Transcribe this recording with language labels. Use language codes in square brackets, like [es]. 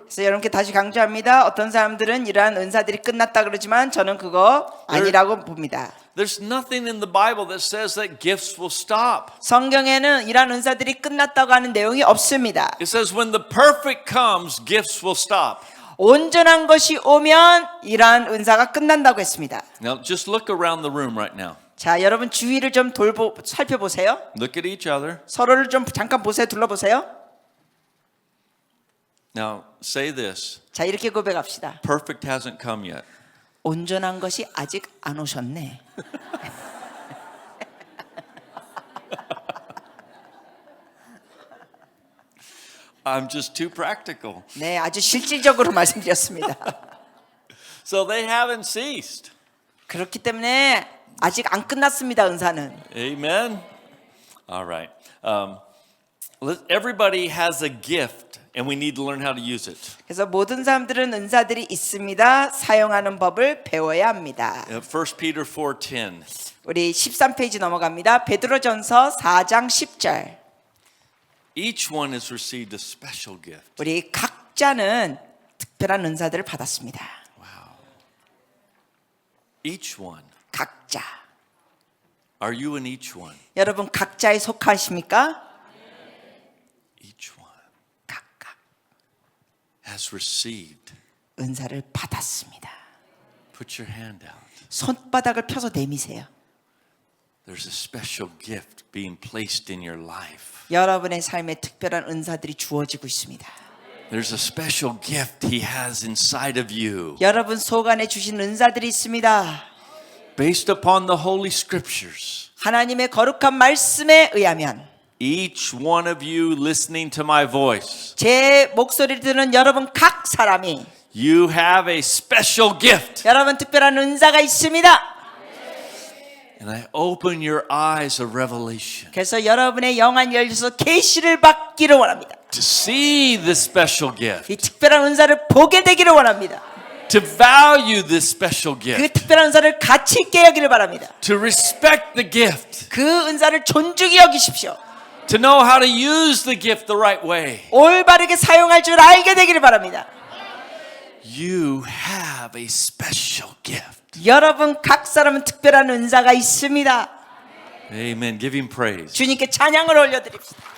[ko] 그래서 여러분께 다시 강조합니다. 어떤 사람들은 이러한 은사들이 끝났다 그러지만 저는 그거 아니라고 봅니다. [en] There's nothing in the Bible that says that gifts will stop. [ko] 성경에는 이러한 은사들이 끝났다고 하는 내용이 없습니다. [en] It says when the perfect comes, gifts will stop. [ko] 온전한 것이 오면 이러한 은사가 끝난다고 했습니다. [en] Now, just look around the room right now. [ko] 자, 여러분 주위를 좀 살펴보세요. [en] Look at each other. [ko] 서로를 좀 잠깐 보세요. 둘러보세요. [en] Now, say this. [ko] 자, 이렇게 고백합시다. [en] Perfect hasn't come yet. [ko] 온전한 것이 아직 안 오셨네. [en] I'm just too practical. [ko] 네, 아주 실질적으로 말씀드렸습니다. [en] So they haven't ceased. [ko] 그렇기 때문에 아직 안 끝났습니다, 은사는. [en] Amen. All right. Everybody has a gift, and we need to learn how to use it. [ko] 그래서 모든 사람들은 은사들이 있습니다. 사용하는 법을 배워야 합니다. [en] 1 Peter 4:10. [ko] 우리 13페이지 넘어갑니다. 베드로전서 4장 10절. [en] Each one has received a special gift. [ko] 우리 각자는 특별한 은사들을 받았습니다. [en] Each one. [ko] 각자. [en] Are you in each one? [ko] 여러분 각자에 속하십니까? [en] Each one [ko] 각각 [en] has received. [ko] 은사를 받았습니다. [en] Put your hand out. [ko] 손바닥을 펴서 내미세요. [en] There's a special gift being placed in your life. [ko] 여러분의 삶에 특별한 은사들이 주어지고 있습니다. [en] There's a special gift He has inside of you. [ko] 여러분 속 안에 주신 은사들이 있습니다. [en] Based upon the Holy Scriptures. [ko] 하나님의 거룩한 말씀에 의하면 [en] Each one of you listening to my voice, [ko] 제 목소리를 듣는 여러분 각 사람이 [en] you have a special gift. [ko] 여러분 특별한 은사가 있습니다. [en] And I open your eyes of revelation [ko] 그래서 여러분의 영안 열려서 계시를 받기를 원합니다. [en] to see this special gift, [ko] 이 특별한 은사를 보게 되기를 원합니다. [en] to value this special [ko] 그 [en] gift, [ko] 특별한 은사를 가치 있게 여기를 바랍니다. [en] to respect the gift, [ko] 그 은사를 존중히 여기십시오. [en] to know how to use the gift the right way. [ko] 올바르게 사용할 줄 알게 되기를 바랍니다. [en] You have a special gift. [ko] 여러분 각 사람은 특별한 은사가 있습니다. [en] Amen. Give Him praise. [ko] 주님께 찬양을 올려드립시다.